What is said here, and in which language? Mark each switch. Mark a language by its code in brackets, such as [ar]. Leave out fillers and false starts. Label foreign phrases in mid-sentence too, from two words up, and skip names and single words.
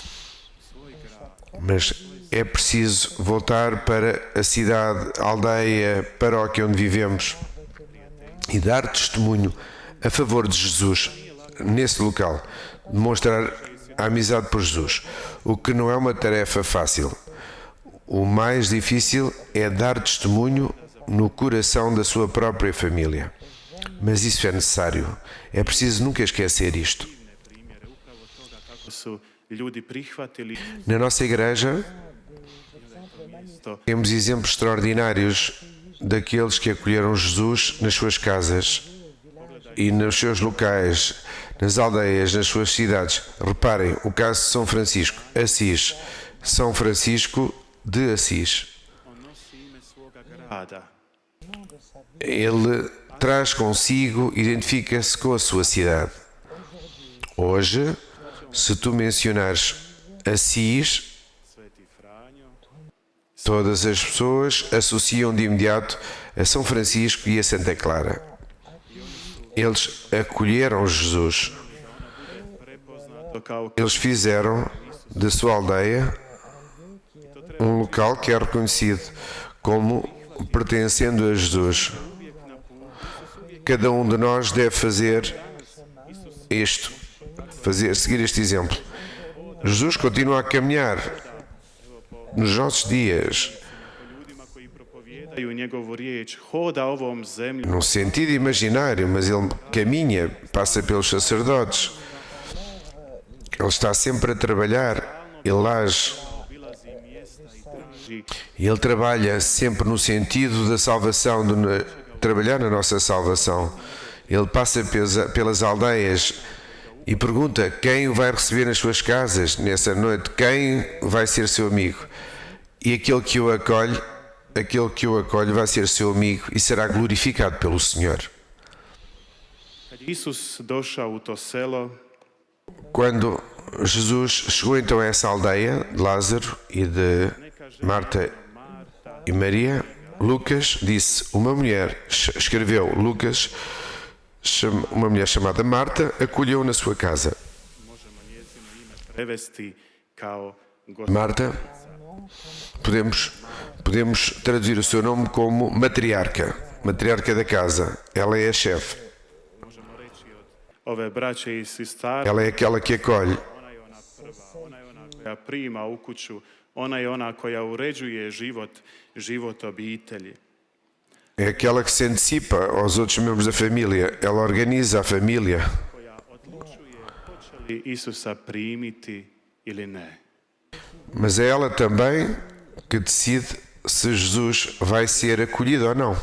[pt] Mas é preciso voltar para a cidade, a aldeia, paróquia onde vivemos e dar testemunho a favor de Jesus nesse local, demonstrar a amizade por Jesus, o que não é uma tarefa fácil. O mais difícil é dar testemunho no coração da sua própria família. Mas isso é necessário. É preciso nunca esquecer isto. [hr] kako su ljudi prihvatili [pt] Na nossa igreja, temos exemplos extraordinários daqueles que acolheram Jesus nas suas casas e nos seus locais, nas aldeias, nas suas cidades. Reparem, o caso de São Francisco, Assis. São Francisco de Assis. [hr] on nosi ime svoga grada. [pt] Ele traz consigo, identifica-se com a sua cidade. Hoje, se tu mencionares Assis, [hr] Sveti Franjo, [pt] todas as pessoas associam de imediato a São Francisco e a Santa Clara. Eles acolheram Jesus. [hr] prepoznato kao [pt] Eles fizeram da sua aldeia um local que é reconhecido como pertencendo a Jesus. Cada um de nós deve fazer isto, seguir este exemplo. Jesus continua a caminhar nos nossos dias, [hr] ljudima koji propovijedaju njegovu riječ, hoda ovom zemlju, [pt] num sentido imaginário, mas ele caminha, passa pelos sacerdotes. Ele está sempre a trabalhar, ele age. [hr] obilazi mjesta i traži [pt] E ele trabalha sempre no sentido da salvação, de trabalhar na nossa salvação. Ele passa pelas aldeias e pergunta quem o vai receber nas suas casas nessa noite, quem vai ser seu amigo. E aquele que o acolhe vai ser seu amigo e será glorificado pelo Senhor. [hr] Kad je Isus došao u to selo, [pt] Quando Jesus chegou então a essa aldeia de Lázaro e de Marta e Maria, Lucas disse, escreveu Lucas, uma mulher chamada Marta, acolheu na sua casa. [hr] možemo njezino ime prevesti kao Marta, [pt] podemos traduzir o seu nome como matriarca da casa. Ela é a chefe, [hr] možemo reći od ove braće i sestara, [pt] ela é aquela que acolhe. [hr] ona je ona prva, ona je ona koja prima u kuću, ona je ona koja uređuje život obitelji. [pt] É aquela que se antecipa aos outros membros da família. Ela organiza a família. [hr] Koja odlučuje hoće li Isusa primiti ili ne. [pt] Mas é ela também que decide se Jesus vai ser acolhido ou não.